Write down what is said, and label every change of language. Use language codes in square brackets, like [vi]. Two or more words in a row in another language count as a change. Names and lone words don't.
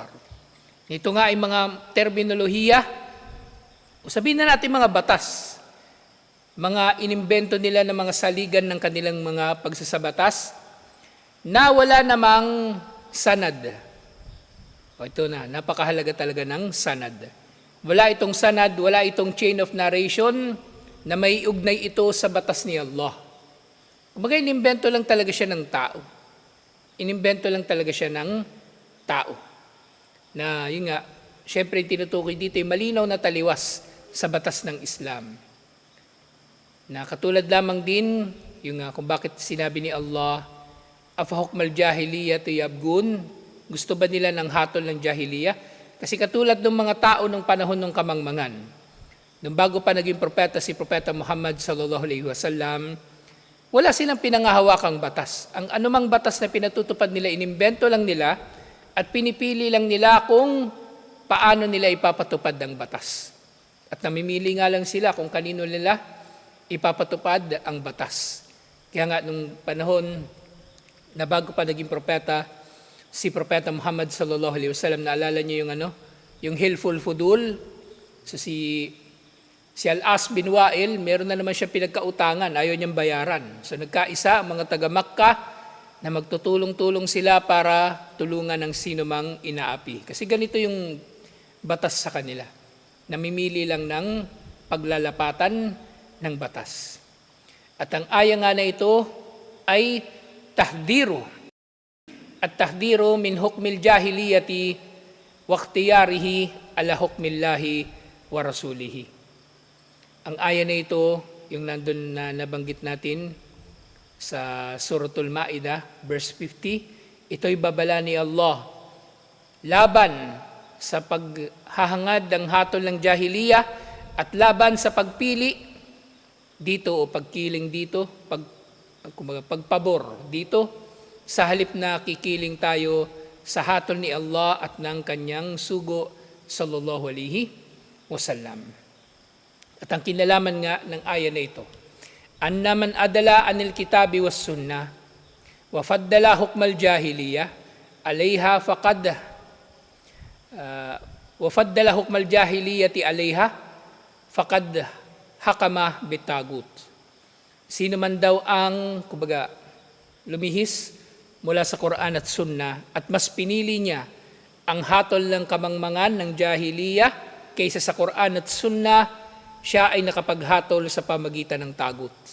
[tl] Ito nga ay mga terminolohiya, o sabihin na natin mga batas, mga inimbento nila ng mga saligan ng kanilang mga pagsasabatas na wala namang sanad. O ito na, napakahalaga talaga ng sanad. Wala itong sanad, wala itong [en] chain of narration [tl] na may ugnay ito sa batas ni Allah. Kumbaga, inimbento lang talaga siya ng tao. Inimbento lang talaga siya ng tao. Na yun nga, syempre tinutukoy dito yung malinaw na taliwas sa batas ng Islam. Na katulad lamang din, yung kung bakit sinabi ni Allah, [ar] أفحكم الجاهلية يبغون, [tl] gusto ba nila ng hatol ng jahiliya? Kasi katulad ng mga tao ng panahon ng kamangmangan, nung bago pa naging propeta si Propeta Muhammad [ar] صلى الله عليه وسلم, [tl] wala silang pinangahawakang batas. Ang anumang batas na pinatutupad nila, inimbento lang nila at pinipili lang nila kung paano nila ipapatupad ang batas. At namimili nga lang sila kung kanino nila ipapatupad ang batas. Kaya nga nung panahon na bago pa naging propeta, si Propeta Muhammad [ar] صلى الله عليه وسلم, [tl] naalala niyo yung Hilful Fudul. So si Al-As bin Wa'il, meron na naman siya pinagkautangan, ayaw niyang bayaran. So nagkaisa ang mga taga Makkah na magtutulong-tulong sila para tulungan ng sino mang inaapi. Kasi ganito yung batas sa kanila. Namimili lang ng paglalapatan ng batas. At ang aya nga na ito ay tahdiru. [ar] At تحذير من حكم الجاهلية واختياره على حكم الله ورسوله. [tl] Ang aya na ito, yung nandun na nabanggit natin sa Suratul Ma'idah, verse 50, ito'y babala ni Allah laban sa paghahangad ng hatol ng jahiliya at laban sa pagpili dito o pagkiling dito, pagpabor dito, sa halip na kikiling tayo sa hatol ni Allah at ng kanyang sugo [ar] صلى الله عليه وسلم. [tl] At ang kinalaman nga ng aya na ito, [ar] أن من عدل عن الكتاب والسنة وفضل حكم الجاهلية عليها فقد وفضل حكم الجاهلية عليها فقد حكم بالطاغوت. [tl] Sino man daw ang lumihis mula sa Quran at Sunnah at mas pinili niya ang hatol ng kamangmangan ng jahiliya kaysa sa Quran at Sunnah, siya ay nakapaghatol sa pamagitan ng tagut.